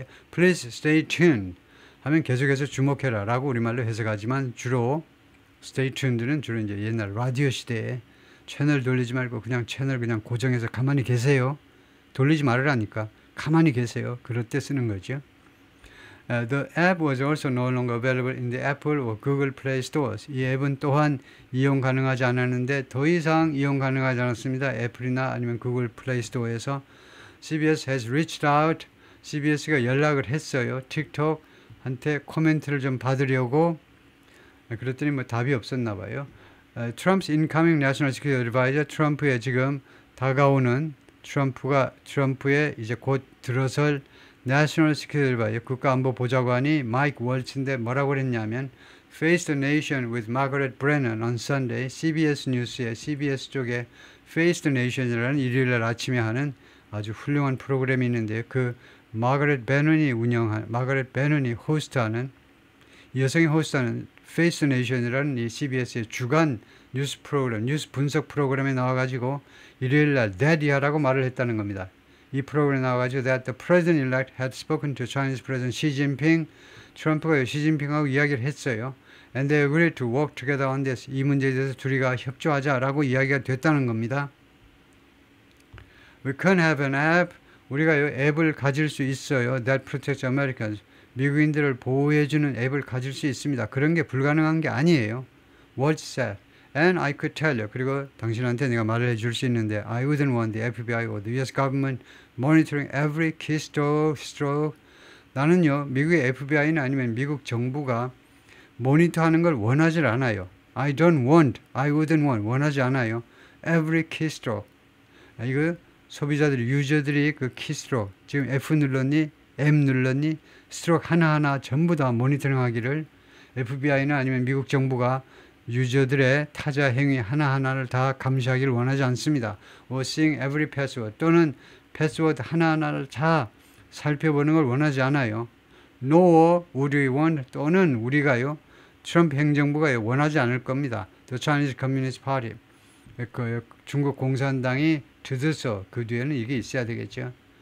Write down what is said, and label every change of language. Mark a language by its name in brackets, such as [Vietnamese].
[English] Please stay tuned [Korean] 하면 계속해서 주목해라 라고 우리말로 해석하지만 주로 stay tuned는 주로 이제 옛날 라디오 시대에 채널 돌리지 말고 그냥 채널 그냥 고정해서 가만히 계세요. 돌리지 말으라니까 가만히 계세요. 그럴 때 쓰는 거죠. [English] The app was also no longer available in the Apple or Google Play stores. [Korean] 이 앱은 또한 이용 가능하지 않았는데 더 이상 이용 가능하지 않았습니다. 애플이나 아니면 구글 플레이 스토어에서 [English] CBS has reached out. [Korean] CBS가 연락을 했어요. 틱톡한테 코멘트를 좀 받으려고. 그랬더니 뭐 답이 없었나 봐요. [English] Trump's incoming national security advisor, [Korean] 트럼프의 지금 다가오는 트럼프의 이제 곧 들어설 National Security Advisor, 국가안보보좌관이 마이크 월츠인데 뭐라고 그랬냐면 [English] Face the Nation with Margaret Brennan on Sunday. [Korean] CBS 뉴스의 CBS 쪽에 Face the Nation이라는 일요일날 아침에 하는 아주 훌륭한 프로그램이 있는데요. 그 마거렛 베넌이 호스트하는 여성이 호스트하는 Face the Nation이라는 이 CBS의 주간 뉴스 프로그램, 뉴스 분석 프로그램에 나와가지고 일요일날 Daddy하라고 말을 했다는 겁니다. 이 프로그램에 나와가지고 [English] that the president-elect had spoken to Chinese President Xi Jinping. [Korean] 트럼프가 시진핑하고 이야기를 했어요. [English] And they agreed to work together on this. [Korean] 이 문제에 대해서 둘이가 협조하자라고 이야기가 됐다는 겁니다. [English] We can have an app. [Korean] 우리가 이 앱을 가질 수 있어요. [English] That protects Americans. [Korean] 미국인들을 보호해주는 앱을 가질 수 있습니다. 그런 게 불가능한 게 아니에요. [English] What's that? And I could tell you. [Korean] 그리고 당신한테 내가 말을 해줄 수 있는데 [English] I wouldn't want the FBI or the US government monitoring every keystroke. [Korean] 나는요 미국의 FBI는 아니면 미국 정부가 모니터하는 걸 원하지 않아요. [English] I wouldn't want [Korean] 원하지 않아요. [English] Every keystroke. [Korean] 이거 소비자들이 유저들이 그 keystroke 지금 F 눌렀니 M 눌렀니 스트로크 하나하나 전부 다 모니터링하기를 FBI나 아니면 미국 정부가 유저들의 타자 행위 하나하나를 다 감시하기를 원하지 않습니다. [English] or seeing every password [Korean] 또는 패스워드 하나하나를 다 살펴보는 걸 원하지 않아요. [English] nor would we want [Korean] 또는 우리가요. 트럼프 행정부가 원하지 않을 겁니다. [English] The Chinese Communist Party [Korean] 그 중국 공산당이 드드서 그 뒤에는 이게 있어야 되겠죠.